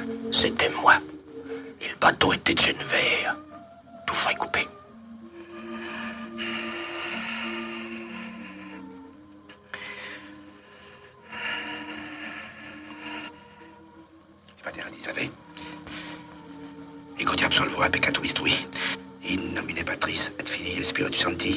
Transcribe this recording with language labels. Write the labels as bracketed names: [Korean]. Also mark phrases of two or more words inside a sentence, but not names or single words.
[French] C'était moi. Et le bâton était de chêne vert. Tout frais coupé. Savez, [Latin] ego ti absolvora peccato mistui, in nomine Patris et Filii et Spiritus Sancti.